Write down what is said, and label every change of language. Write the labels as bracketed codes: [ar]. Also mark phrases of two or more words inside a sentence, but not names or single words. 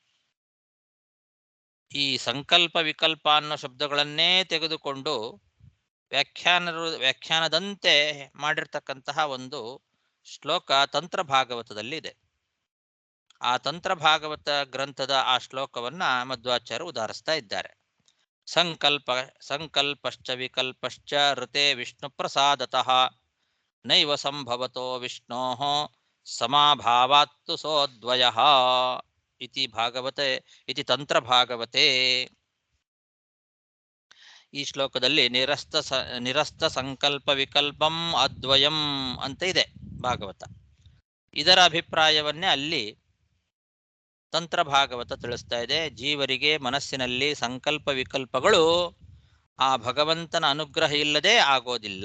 [kn] ಈ ಸಂಕಲ್ಪ ವಿಕಲ್ಪ ಅನ್ನೋ ಶಬ್ದಗಳನ್ನೇ ತೆಗೆದುಕೊಂಡು ವ್ಯಾಖ್ಯಾನದಂತೆ ಮಾಡಿರ್ತಕ್ಕಂತಹ ಒಂದು ಶ್ಲೋಕ ತಂತ್ರ ಭಾಗವತದಲ್ಲಿ ಇದೆ. ಆ ತಂತ್ರ ಭಾಗವತ ಗ್ರಂಥದ ಆ ಶ್ಲೋಕವನ್ನ ಮಧ್ವಾಚಾರ್ಯರು ಉದಾಹರಿಸ್ತಾ ಇದ್ದಾರೆ. [sa] ಸಂಕಲ್ಪಶ್ಚ ವಿಕಲ್ಪಶ್ಚ ಋತೆ ವಿಷ್ಣು ಪ್ರಸಾದತಃ ನೈವ ಸಂಭವತೋ ವಿಷ್ಣೋಃ ಸಮಾಭಾವಾತ್ತು ಸೋದ್ವಯಃ ಇತಿ ಭಾಗವತೆ ಇತಿ ತಂತ್ರ ಭಾಗವತೆ. [kn] ಈ ಶ್ಲೋಕದಲ್ಲಿ [sa] ನಿರಸ್ತ ಸಂಕಲ್ಪ ವಿಕಲ್ಪಂ ಅದ್ವಯಂ [kn] ಅಂತ ಇದೆ ಭಾಗವತ. ಇದರ ಅಭಿಪ್ರಾಯವನ್ನೇ ಅಲ್ಲಿ ತಂತ್ರ ಭಾಗವತ ತಿಳಿಸ್ತಾ ಇದೆ. ಜೀವರಿಗೆ ಮನಸ್ಸಿನಲ್ಲಿ ಸಂಕಲ್ಪ ವಿಕಲ್ಪಗಳು ಆ ಭಗವಂತನ ಅನುಗ್ರಹ ಇಲ್ಲದೆ ಆಗೋದಿಲ್ಲ.